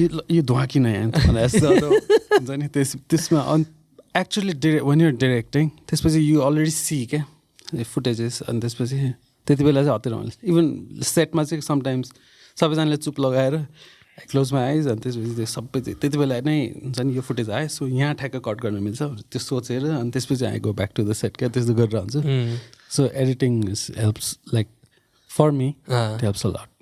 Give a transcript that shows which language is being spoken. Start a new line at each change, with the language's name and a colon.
Nepali: यो धुवा किन भने जस्तो हुन्छ नि.
English: त्यसमा actually when you're directing त्यसपछि you already see क्या फुटेजेस.
Nepali: अनि त्यसपछि त्यति बेला चाहिँ हतार हुन्छ. इभन सेटमा चाहिँ समटाइम्स सबैजनाले चुप लगाएर
English: close my eyes
Nepali: अनि त्यसपछि त्यो सबै चाहिँ त्यति बेला नै हुन्छ नि यो फुटेज आयो सो यहाँ ठ्याक्क कट गर्न मिल्छ त्यो सोचेर अनि त्यसपछि
English: I go back to the set
Nepali: क्या त्यस्तो गरेर हुन्छ.
English: So editing helps like for me helps a lot.